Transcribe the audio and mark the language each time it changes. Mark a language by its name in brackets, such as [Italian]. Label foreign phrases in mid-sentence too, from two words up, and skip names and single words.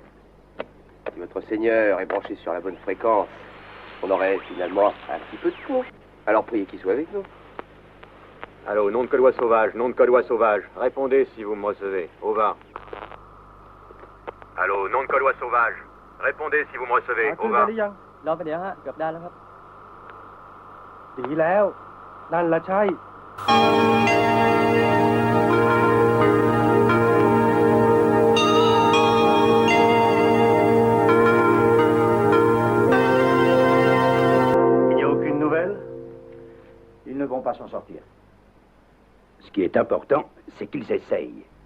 [French] Si votre Seigneur est branché sur la bonne fréquence, on aurait finalement un petit peu de tout. Alors priez qu'il soit avec nous. Allô, nom de Colois Sauvage, nom de Colois Sauvage. Répondez si vous me recevez. Over. Allô, nom de Colois Sauvage. Répondez si vous me recevez. [Thai] ขึ้นได้หรือยังรอไปเดี๋ยวฮะเกือบได้แล้วครับดีแล้วนั่นละใช่ [French] Il n'y a aucune nouvelle? Ils ne vont pas s'en sortir. Ce qui est important, c'est qu'ils essayent.